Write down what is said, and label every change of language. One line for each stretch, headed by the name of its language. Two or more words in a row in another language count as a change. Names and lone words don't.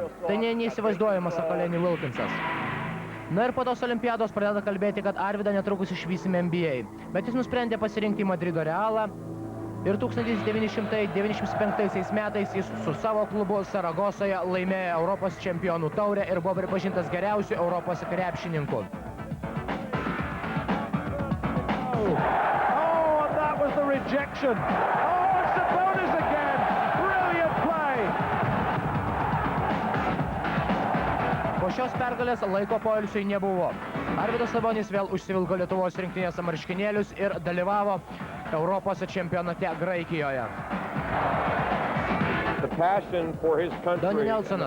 Lithuanian: Tai neįsivaizduojamas, sako Lenny Wilkinsas. Na ir po tos olimpiados pradeda kalbėti, kad Arvydą netrukus išvysime NBA. Bet jis nusprendė pasirinkti Madrido Realą ir 1995 metais jis su savo klubu Saragosoje laimėjo Europos čempionų taurę ir buvo pripažintas geriausiu Europos krepšininku. Rejection.
English: Oh, Sabonis again. Brilliant play.
Lithuanian: Po šios pergalės laiko poilsiui nebuvo. Arvydas Sabonis vėl užsivilko Lietuvos rinktinės marškinėlius ir dalyvavo Europos čempionate Graikijoje. Donnie Nelsonas.